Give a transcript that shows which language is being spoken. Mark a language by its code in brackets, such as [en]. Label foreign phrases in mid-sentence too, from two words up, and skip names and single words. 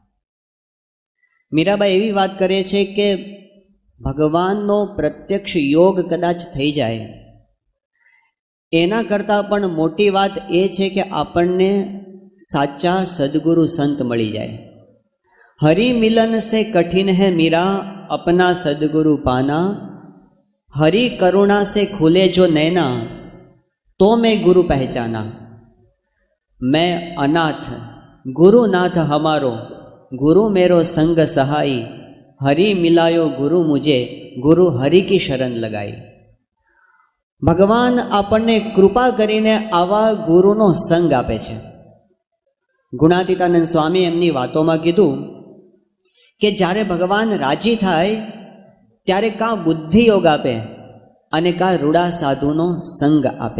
[gu] મીરાબાઈ એવી વાત કરે છે કે ભગવાનનો પ્રત્યક્ષ યોગ કદાચ થઈ જાય એના કરતાં પણ મોટી વાત એ છે કે આપણને સાચા સદગુરુ સંત મળી જાય. [hi] हरि मिलन से कठिन है मीरा अपना सदगुरु पाना, हरि करुणा से खुले जो नैना तो में गुरु पहचाना. मैं अनाथ गुरुनाथ हमारो, गुरु मेरो संग सहाई, हरि मिलायो गुरु मुझे, गुरु हरि की शरण लगाई. [gu] ભગવાન આપણને કૃપા કરીને આવા ગુરુનો સંગ આપે છે. ગુણાતીતાનંદ સ્વામી એમની વાતોમાં કીધું કે જ્યારે ભગવાન રાજી થાય ત્યારે કાં બુદ્ધિ યોગ આપે અને કાં રૂડા સાધુનો સંગ આપે.